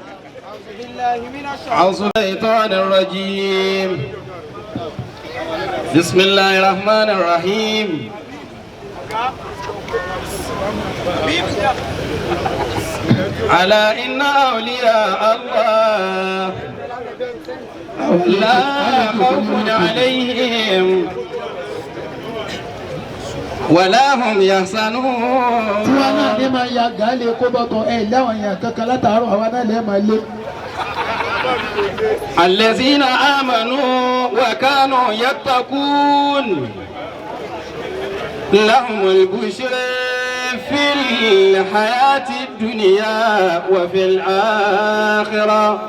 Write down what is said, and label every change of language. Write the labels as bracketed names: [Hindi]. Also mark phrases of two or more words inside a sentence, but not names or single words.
[Arabic] أعوذ بالشيطان الرجيم بسم الله الرحمن الرحيم ألا إن أولياء الله لا خوف عليهم ولا هم يحزنون. [Yoruba] tí wọn náà ní máa ya gàálè kó bọ́tọ̀ ẹ̀ láwọn èèyàn kankan látàárọ̀ àwa náà lè máa lé. [Arabic] الذين آمنوا وكانوا يتقون لهم البشر في الحياة الدنيا وفي الآخرة